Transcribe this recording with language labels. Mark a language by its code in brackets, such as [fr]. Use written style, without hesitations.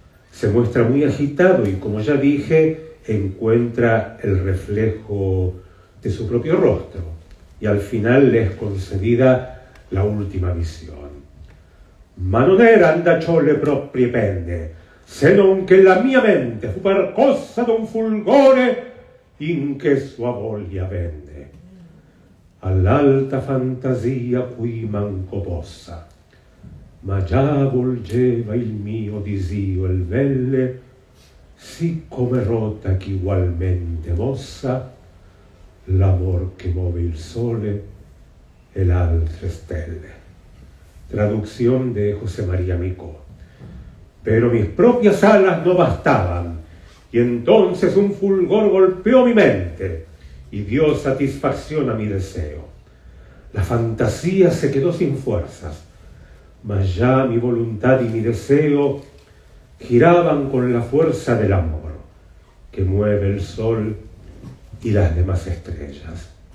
[es] Se muestra muy agitado y, como ya dije, encuentra el reflejo de su propio rostro y al final le es concedida la última visión. [it] Ma non eran da ciò le proprie penne, se non che la mia mente fu percossa d'un fulgore in che sua voglia venne. All'alta fantasia cui manco possa, ma già volgeva il mio disio il velle, sì come rota ch'igualmente mossa l'amor che muove il sole e l'altre stelle. [es] Traducción de José María Micó. Pero mis propias alas no bastaban, y entonces un fulgor golpeó mi mente y dio satisfacción a mi deseo. La fantasía se quedó sin fuerzas, mas ya mi voluntad y mi deseo giraban con la fuerza del amor que mueve el sol y las demás estrellas.